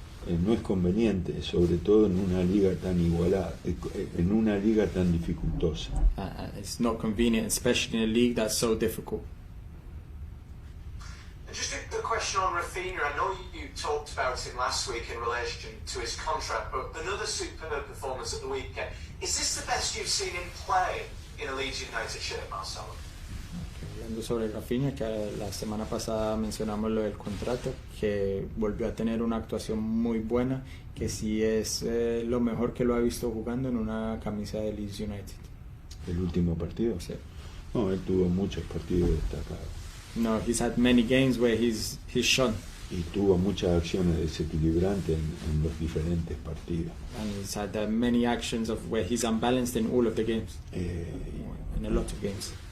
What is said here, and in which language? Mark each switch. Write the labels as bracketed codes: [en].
[es] no es conveniente, sobre todo en una liga tan igualada, en una liga tan dificultosa. [en] It's not convenient, especially in a league that's so difficult. And just a question on Rafinha. I know you talked about him last week in relation to his contract, but another superb performance at the weekend. Is this the best you've seen him play in a Leeds United shirt, Marcelo? [es] Hablando sobre Rafinha, que la semana pasada mencionamos lo del contrato, que volvió a tener una actuación muy buena, que sí es lo mejor que lo ha visto jugando en una camisa de Leeds United. El último partido. Sí. No, él tuvo muchos partidos destacados. [en] No, he's had many games where he's shone. [es] y tuvo muchas acciones desequilibrantes en los diferentes partidos. [en] And he's had many actions of where he's unbalanced in all of the games, in a lot of games.